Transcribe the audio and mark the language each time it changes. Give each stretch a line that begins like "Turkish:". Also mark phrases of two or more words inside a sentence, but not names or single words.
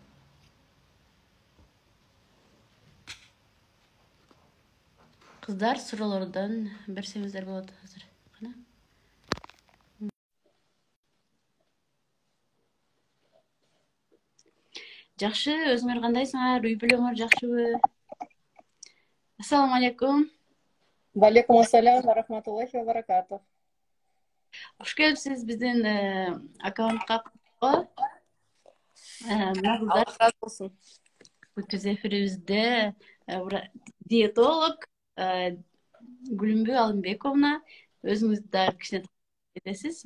Kyrgyz: Кыздар, суроолордон берсеңиздер болот азыр. Кана. Жакшы, өзүңөр кандайсыңар? Үй бүлөңөр жакшыбы?
Arabic: السلام عليكم. وعليكم السلام ورحمة الله وبركاته.
Kyrgyz: Кош келипсиз биздин аккаунтка. Мына кыздар Аллах разы болсун. бүт эфирибизде диетолог Гүлүмбү Алимбековна өзүңүз да кичине кетесиз.